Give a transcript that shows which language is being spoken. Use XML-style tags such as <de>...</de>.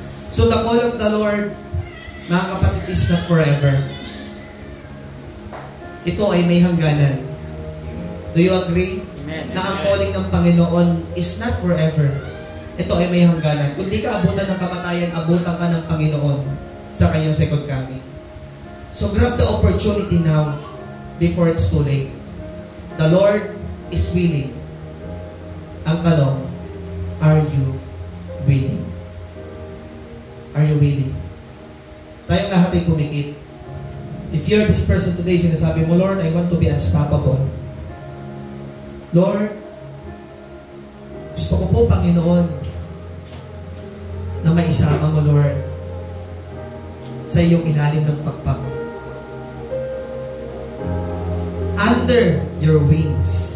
<en>So the call of the Lord,</en> <tl>mga kapatid,</tl> <en>is not forever.</en> <tl>Ito ay may hangganan.</tl> <en>Do you agree?</en> <tl>Amen. Na ang calling ng Panginoon</tl> <en>is not forever.</en> <tl>Ito ay may hangganan. Kung di ka abutan ng kamatayan, abutan ka ng Panginoon sa kanyang second coming.</tl> <en>So grab the opportunity now before it's too late. The Lord is willing.</en> <tl>Ang tanong,</tl> <en>are you willing? Are you willing?</en> <tl>Tayong lahat ay pumikit.</tl> <en>If you're this person today,</en> <tl>sinasabi mo,</tl> <en>Lord, I want to be unstoppable.</en> <tl>Lord, gusto ko po, Panginoon, na maisama mo, Lord, sa iyong ilalim ng pagpag.</tl> <en>Under your wings.</en>